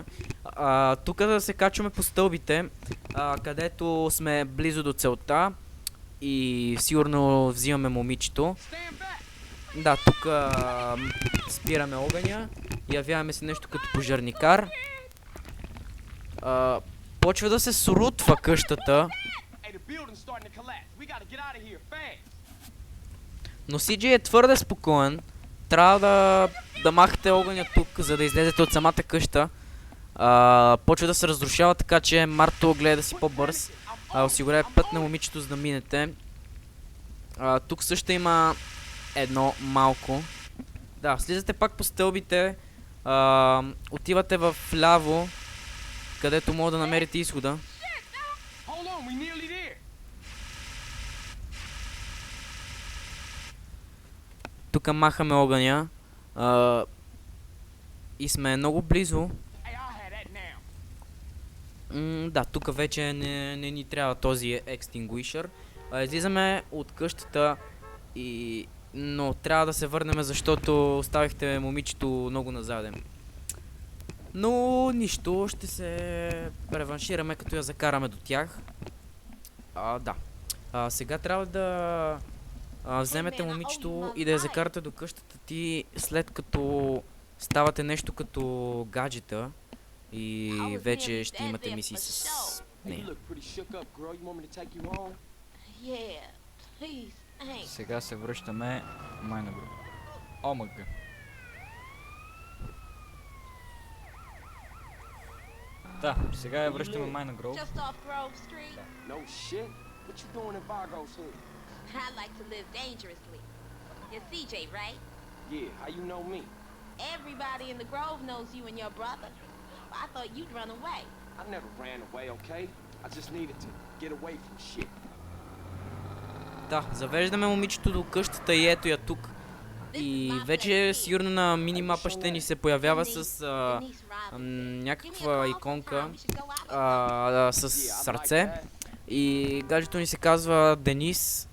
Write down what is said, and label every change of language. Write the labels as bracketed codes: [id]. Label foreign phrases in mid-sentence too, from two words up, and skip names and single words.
[bg] Тук да се качваме по стълбите, където сме близо до целта и сигурно взимаме момичето. Да, тук спираме огъня, явяваме се нещо като пожарникар. Почва да се срутва къщата. [en] Hey, the building's starting to collapse. We gotta get out of here fast. [bg] Но CJ е твърде спокоен. Трябва да махате огъня тук, за да излезете от самата къща. Почва да се разрушава, така че Марто гледа да си по-бърз. Осигурява път на момичето, за да минете. Тук също има едно малко. Да, слизате пак по стълбите. Отивате в ляво, където мога да намерите изхода. [en] Hold on, we nearly there. [bg] Тук махаме огъня. И сме много близо. [en] Hey, I'll have that now. [bg] Да, тук вече не ни трябва този Extinguisher. Излизаме от къщата но трябва да се върнем, защото оставихте момичето много назаден. Но нищо, ще се реваншираме, като я закараме до тях. Да. Сега трябва да вземете момичето и да я закарате до къщата ти, след като ставате нещо като гаджета и вече ще имате мисии с [en] Hey, you [bg] нея. [en] look pretty shook up, girl. You want me to take you home? Yeah, please, thanks. [bg] Сега се връщаме Майна Груп. ОМГ. Да, сега я връщаме Майна Груп. [en] Just off Grove Street. No shit. What you doing in Vargo's hood? I like to live dangerously. You're CJ, right? Yeah, how you know me? Everybody in the Grove knows you and your brother. I thought you'd run away. I never ran away, okay? I just needed to get away from shit. [bg] Да, завеждаме момичето до къщата и ето я тук. И вече сигурно на минимапа ще ни се появява с някаква иконка с сърце. И гаджето ни се казва Денис.